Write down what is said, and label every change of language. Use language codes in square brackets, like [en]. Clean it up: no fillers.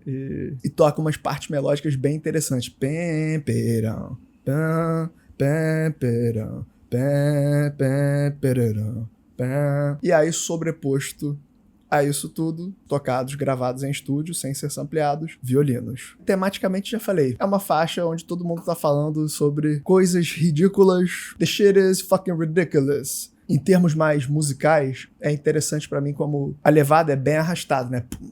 [pt] E toca umas partes melódicas bem interessantes. Pem, perão, pam, pem, perão, pem, pem, perão, pem. E aí, sobreposto a isso tudo, tocados, gravados em estúdio, sem ser sampleados, violinos. Tematicamente, já falei, é uma faixa onde todo mundo tá falando sobre coisas ridículas. [en] The shit is fucking ridiculous. [pt] Em termos mais musicais, é interessante pra mim como a levada é bem arrastada, né?